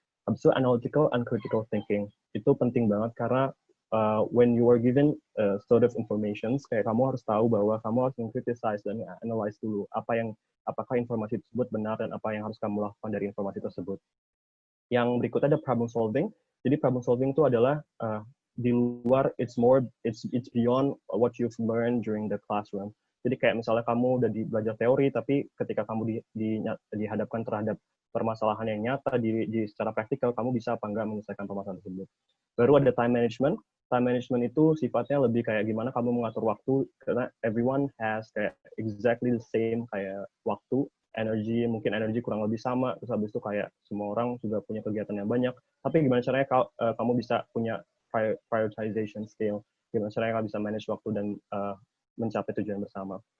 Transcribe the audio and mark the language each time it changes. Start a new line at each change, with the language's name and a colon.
Indonesian: Habis itu
English: analytical and critical thinking.
Indonesian: Itu penting banget karena
English: when you are given sort of information,
Indonesian: kayak kamu harus tahu bahwa kamu harus mengkritisize dan analyze dulu apakah informasi tersebut benar dan apa yang harus kamu lakukan dari informasi tersebut. Yang berikutnya ada problem solving.
English: Jadi problem solving
Indonesian: itu adalah di luar,
English: it's beyond what you've learned during the classroom.
Indonesian: Jadi kayak misalnya kamu udah belajar teori, tapi ketika kamu dihadapkan terhadap permasalahan yang nyata secara praktikal, kamu bisa apa enggak menyelesaikan permasalahan tersebut. Baru ada time management. Time management itu sifatnya lebih kayak gimana kamu mengatur waktu, karena
English: everyone has
Indonesian: kayak
English: exactly the same
Indonesian: kayak waktu, mungkin energi kurang lebih sama, terus habis itu kayak semua orang juga punya kegiatan yang banyak, tapi gimana caranya kamu bisa punya
English: prioritization skill,
Indonesian: gimana caranya kamu bisa manage waktu dan mencapai tujuan bersama.